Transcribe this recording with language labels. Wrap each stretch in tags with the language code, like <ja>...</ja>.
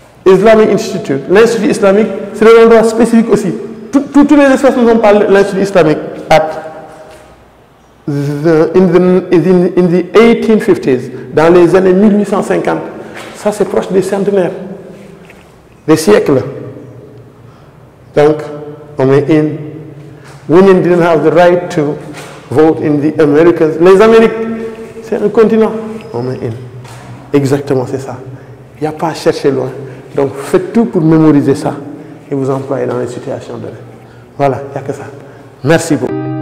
<en>Islamic Institute,</en> <fr>l'Institut islamique, c'est un endroit spécifique aussi. Tous les espaces nous ont parlé de l'Institut islamique,</fr> <en>at. In the 1850s,</en> <fr>dans les années 1850. Ça, c'est proche des centenaires, des siècles. Donc, on met in.</fr> <en>Women didn't have the right to vote in the Americas.</en> <fr>Les Amériques, c'est un continent. On met in. Exactement, c'est ça. Il n'y a pas à chercher loin. Donc, faites tout pour mémoriser ça et vous employer dans les situations de... Voilà, il n'y a que ça. Merci beaucoup.</fr>